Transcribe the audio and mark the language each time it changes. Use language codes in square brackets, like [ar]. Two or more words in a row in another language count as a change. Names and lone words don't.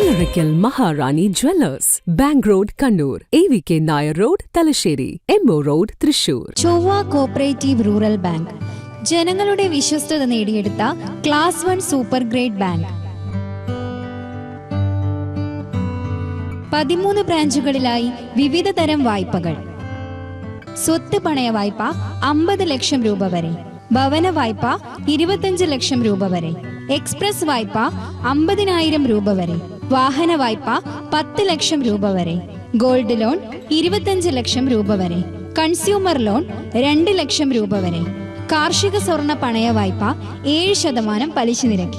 [ml] Oracle Maharani Jewellers, Bank Road, Kannur, AVK Nair Road, Talasheri, MO Road, Thrissur. ചൊവ്വ കോപ്പറേറ്റീവ് റൂറൽ ബാങ്ക് ജനങ്ങളുടെ വിശ്വസ്തത നേടിയെടുത്ത ക്ലാസ് 1 സൂപ്പർ ഗ്രേഡ് ബാങ്ക്. 13 ബ്രാഞ്ചുകളിലായി വിവിധ തരം വായ്പകൾ. സ്വത്ത് പണയ വായ്പ 50 ലക്ഷം രൂപ വരെ, ഭവന വായ്പ 25 ലക്ഷം രൂപ വരെ, എക്സ്പ്രസ് വായ്പ 50,000 രൂപ വരെ, വാഹന വായ്പ 10 ലക്ഷം രൂപ വരെ, ഗോൾഡ് ലോൺ 25 ലക്ഷം രൂപ വരെ, കൺസ്യൂമർ ലോൺ 2 ലക്ഷം രൂപ വരെ, കാർഷിക സ്വർണ്ണ പണയ വായ്പ 7% പലിശ നിരക്കിൽ.